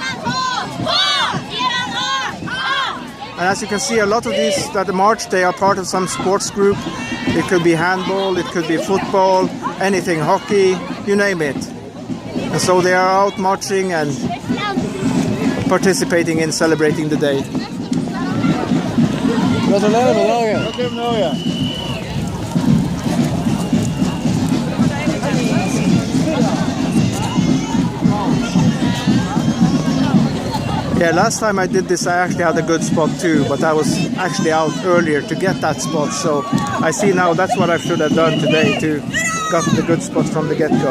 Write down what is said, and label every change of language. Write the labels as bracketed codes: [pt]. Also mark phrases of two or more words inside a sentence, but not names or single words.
[en] And as you can see, a lot of these that march, they are part of some sports group. It could be handball, it could be football, anything, hockey, you name it. And so they are out marching and participating in celebrating the day. [no] Gratulerer med dagen. Gratulerer med dagen. [en] Yeah, last time I did this I actually had a good spot too, but I was actually out earlier to get that spot, so I see now that's what I should have done today, to got the good spot from the get-go.